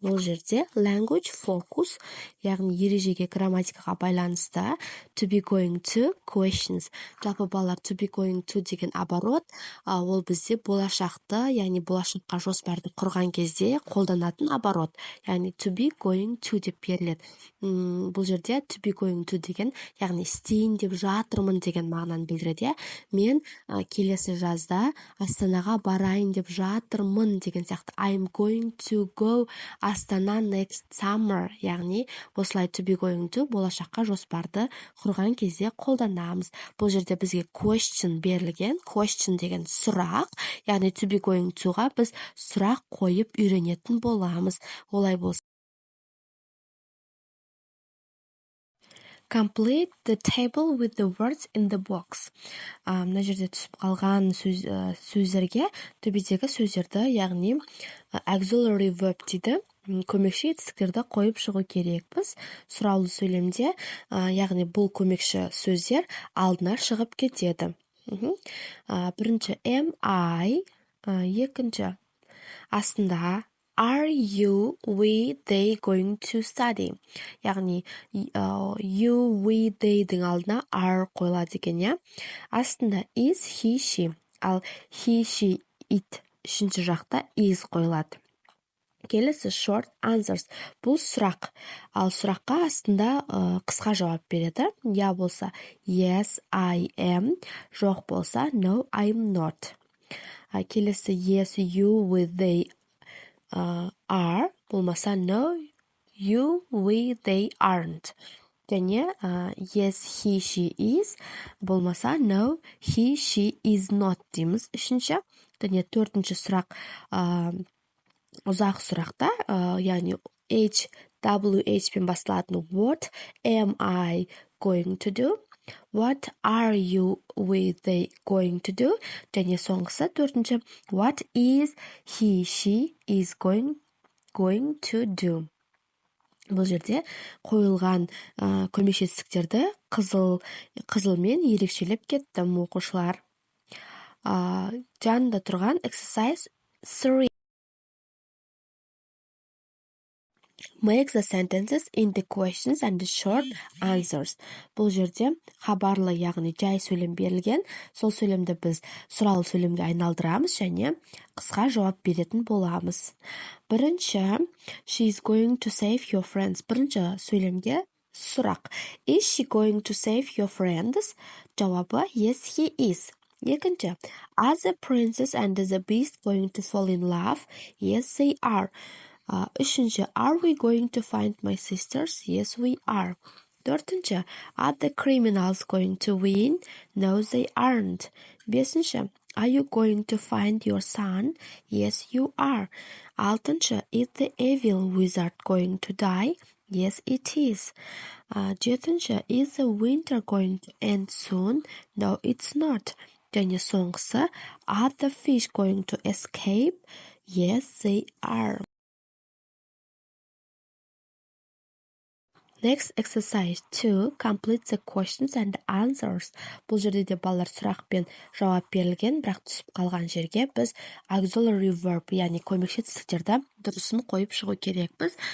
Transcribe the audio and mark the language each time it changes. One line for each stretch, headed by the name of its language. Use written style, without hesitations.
Kazakh: Ол жерде language focus, яғни ережеге, грамматикаға байланысты
English: to be going to questions.
Kazakh: Жалпы балалар, to be going to деген оборот, ол бізде болашақты, яғни болашаққа жоспарды құрған кезде қолданатын оборот. Яғни to be going to деп беріледі. Бұл жерде to be going to деген, яғни істейін деп жатырмын деген мағынаны білдіреді. Мен келесі жазда Астанаға барайын деп жатырмын деген сияқты.
English: I'm going to go Астана next summer.
Kazakh: Яғни осылай to be going to болашаққа жоспарды құрған кезде қолданамыз. Бұл жерде бізге question берілген. Question деген сұрақ. Яғни to be going to-ға біз сұрақ қойып үйренетін боламыз. Олай болса.
English: Complete the table with the words in the box.
Kazakh: Мына жерде түсіп қалған сөздерге төбедегі сөздерді, яғни auxiliary verb дейді, көмекші етістіктерді қойып шығу керекпіз. Сұраулы сөйлемде, яғни бұл көмекші сөздер алдына шығып кетеді. Бірінші
English: am I,
Kazakh: екінші астында
English: are you, we, they going to study.
Kazakh: Яғни
English: you, we, they-дің
Kazakh: алдына
English: are
Kazakh: қойылады екен, астында
English: is, he, she.
Kazakh: Ал he, she, it үшінші жақта is қойылады.
English: Келесі short answers.
Kazakh: Бұл сұрақ. Ал сұраққа астында қысқа жауап береді. Я болса
English: yes, I am.
Kazakh: Жоқ болса
English: no, I'm not. Келесі yes, you, we, they are.
Kazakh: Болмаса
English: no, you, we, they aren't.
Kazakh: Және
English: yes, he, she is.
Kazakh: Болмаса
English: no, he, she is not
Kazakh: дейміз. Үшінші. Және төртінші сұрақ ұзақ сұрақта, яғни HWH пен басталатын
English: what am I going to do? What are you, we, they going to do? Және соңғысы төртінші what is he, she is going to do?
Kazakh: Бұл жерде қойылған көмекші етістіктерді қызылмен ерекшелеп кеттім, оқушылар. Жанында тұрған exercise 3.
English: Make the sentences in the questions and the short answers.
Kazakh: Бұл жерде хабарлы, яғни жай сөйлем берілген. Сол сөйлемді біз сұраулы сөйлемге айналдырамыз және қысқа жауап беретін боламыз. Бірінші,
English: she is going to save your friends.
Kazakh: Бірінші сөйлемге Сұрақ.
English: Is she going to save your friends?
Kazakh: Жауабы,
English: yes, he is.
Kazakh: Екінші.
English: Are the princess and the beast going to fall in love? Yes, they are.
Kazakh: Үшінші.
English: Are we going to find my sisters? Yes, we are.
Kazakh: Төртінші.
English: Are the criminals going to win? No, they aren't.
Kazakh: Бесінші.
English: Are you going to find your son? Yes, you are.
Kazakh: Алтыншы.
English: Is the evil wizard going to die? Yes, it is.
Kazakh: Жетінші.
English: Is the winter going to end soon? No, it's not.
Kazakh: Және соңғысы.
English: Are the fish going to escape? Yes, they are. Next exercise 2. Complete the questions and answers.
Kazakh: Бұл жерде де балалар сұрақ пен жауап берілген, бірақ түсіп қалған жерге біз auxiliary verb, яғни көмекші тістіктерді дұрысын қойып шығу керекпіз.